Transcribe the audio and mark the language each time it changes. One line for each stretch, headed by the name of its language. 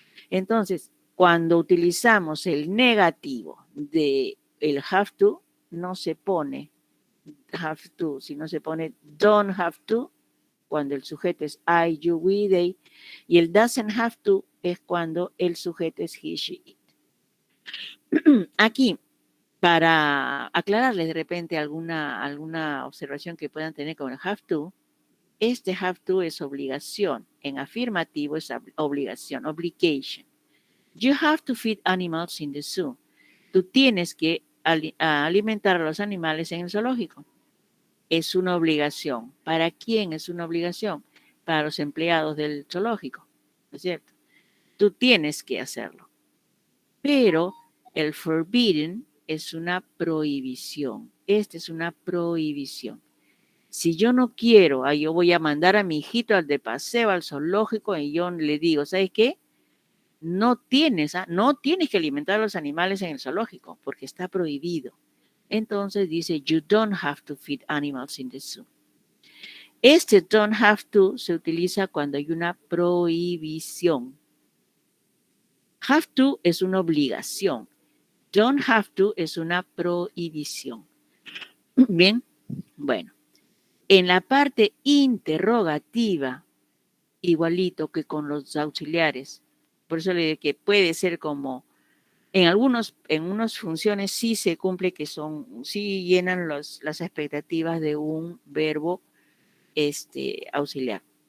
Spanish: Entonces, cuando utilizamos el negativo de el have to, no se pone have to, sino se pone don't have to, cuando el sujeto es I, you, we, they, y el doesn't have to es cuando el sujeto es he, she, it. Aquí, para aclararles de repente alguna observación que puedan tener con el have to, este have to es obligación. En afirmativo es obligación, obligation.
English: You have to feed animals in the zoo.
Spanish: Tú tienes que alimentar a los animales en el zoológico. Es una obligación. ¿Para quién es una obligación? Para los empleados del zoológico, ¿no es cierto? Tú tienes que hacerlo. Pero el forbidden es una prohibición. Esta es una prohibición. Si yo no quiero, yo voy a mandar a mi hijito al de paseo, al zoológico, y yo le digo, ¿sabes qué? No tienes que alimentar a los animales en el zoológico, porque está prohibido. Entonces dice,
English: you don't have to feed animals in the zoo.
Spanish: Este don't have to se utiliza cuando hay una prohibición. Have to es una obligación. Don't have to es una prohibición. Bien, bueno. En la parte interrogativa, igualito que con los auxiliares, por eso le digo que puede ser como, en unas funciones sí se cumple que sí llenan las expectativas de un verbo auxiliar.